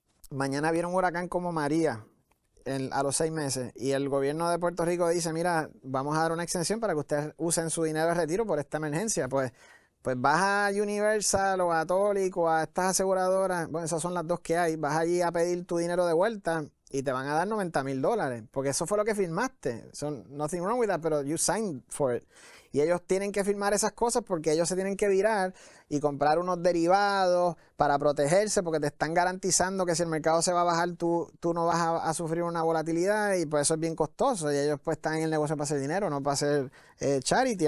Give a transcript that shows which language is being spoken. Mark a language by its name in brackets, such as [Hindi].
[Spanish] Mañana viene un huracán como María a los 6 meses y el gobierno de Puerto Rico dice, mira, vamos a dar una extensión para que ustedes usen su dinero de retiro por esta emergencia. Pues vas a Universal o a Tolic o a estas aseguradoras, bueno, esas son las dos que hay, vas allí a pedir tu dinero de vuelta y te van a dar $90,000, porque eso fue lo que firmaste. [English] Nothing wrong with that, [Spanish] pero [English] you signed for it. [Spanish] Y ellos tienen que firmar esas cosas porque ellos se tienen que virar y comprar unos derivados para protegerse, porque te están garantizando que si el mercado se va a bajar, tú no vas a sufrir una volatilidad, y pues eso es bien costoso. Y ellos pues están en el negocio para hacer dinero, no para hacer charity.